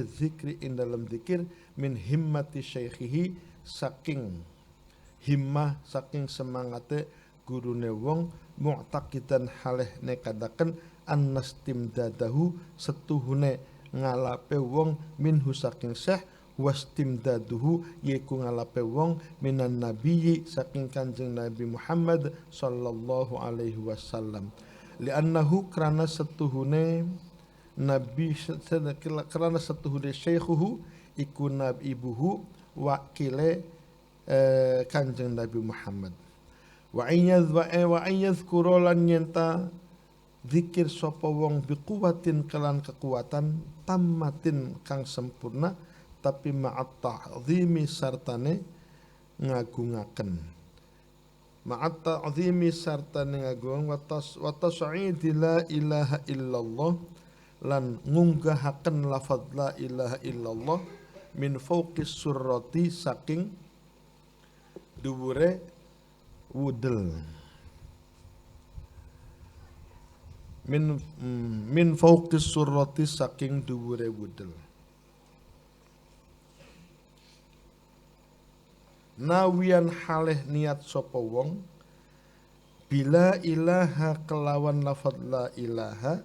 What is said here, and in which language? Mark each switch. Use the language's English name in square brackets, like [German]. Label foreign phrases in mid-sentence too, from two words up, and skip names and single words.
[Javanese] dzikri ing dalem zikir [Arabic] من همة شيخه [Javanese] saking himmah saking semangate gurune wong mu'taqidan haleh nekadaken annastimdadahu setuhune ngalape wong minhu saking syekh wastimdaduhu yaiku ngalape wong [Arabic] من النبي [Javanese] saking Kanjeng Nabi Muhammad [Arabic] صلى الله عليه وسلم [Javanese] li'annahu karena setuhune nabi karena setuhune syaikhuhu iku nabibuhu wakile Kanjeng Nabi Muhammad [Arabic] وأن يذكر [Javanese] lan nyenta zikir sapa wong biquwatin kelan kekuatan tammatin kang sempurna tapi [Arabic] مع التعظيم [Javanese] sartane ngagungaken [Arabic] مع التعظيم [Javanese] sartane ngagung [Arabic] وتصعيد لا إله إلا الله [Javanese] lan ngunggahaken lafadz [Arabic] لا إله إلا الله من فوق السرة [Javanese] saking dhuwure wudel [Arabic] من فوق السرة [Javanese] saking dhuwure wudel. Nawian haleh niat sapa wong [Arabic] بلا إله [Javanese] kelawan lafadz [Arabic] لا إله